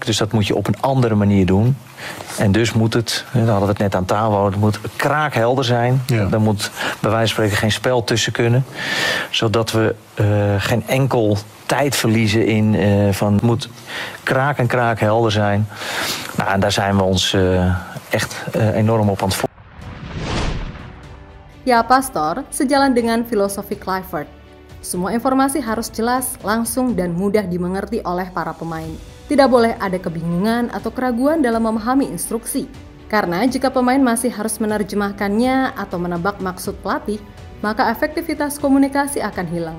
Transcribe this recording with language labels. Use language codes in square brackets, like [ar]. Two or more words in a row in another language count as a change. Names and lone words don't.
[nl] Dus dat moet je op een andere manier doen. En dus moet het, daar hadden we het net aan tafel, het moet kraakhelder zijn. Ja. Er moet bij wijze van spreken geen spel tussen kunnen. Zodat we geen enkel tijd verliezen in van het moet kraakhelder zijn. Nou, en daar zijn we ons echt enorm op aan het [id] Ya, Pastor, sejalan dengan filosofi Kluivert. Semua informasi harus jelas, langsung, dan mudah dimengerti oleh para pemain. Tidak boleh ada kebingungan atau keraguan dalam memahami instruksi. Karena jika pemain masih harus menerjemahkannya atau menebak maksud pelatih, maka efektivitas komunikasi akan hilang.